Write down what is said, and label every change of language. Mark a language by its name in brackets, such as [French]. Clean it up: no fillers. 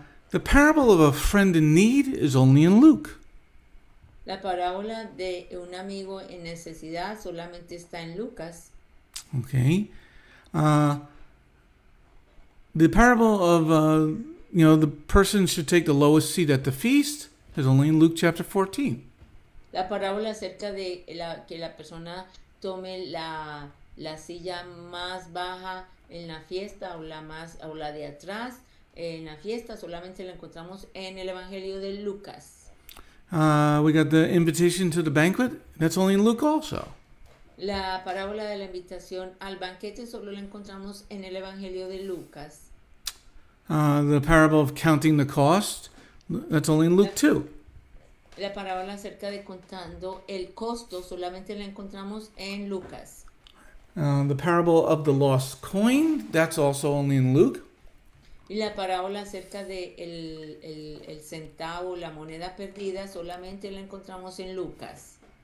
[English] The parable of a friend in need is only in Luke. [Spanish] La parábola de un amigo en necesidad solamente está en Lucas. Okay. [English] The parable of the person should take the lowest seat at the feast is only in Luke chapter 14. [Spanish] La parábola acerca de que la persona tome la silla más baja en la fiesta o la de atrás en la fiesta solamente la encontramos en el Evangelio de Lucas. [English] We got the invitation to the banquet. That's only in Luke also. [Spanish] La parábola de la invitación al banquete solo la encontramos en el Evangelio de Lucas. [English] The parable of counting the cost. That's only in Luke 2. [Spanish] La parábola acerca de contando el costo solamente la encontramos en Lucas. [English] The parable of the lost coin. That's also only in Luke. [Spanish] Y la parábola acerca de el centavo, la moneda perdida, solamente la encontramos en Lucas.